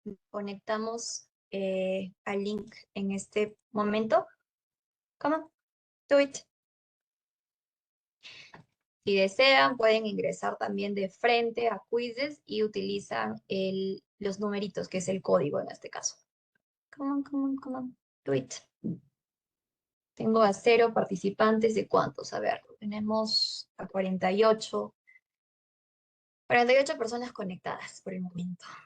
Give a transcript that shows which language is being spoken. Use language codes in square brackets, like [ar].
[es] Conectamos al link en este momento. [en] Come on, do it. [es] Si desean, pueden ingresar también de frente a Quizzes y utilizan los numeritos, que es el código en este caso. [en] Come on, come on, come on, do it. [es] Tengo a 0 participantes de cuántos. A ver, tenemos a 48 personas conectadas por el momento.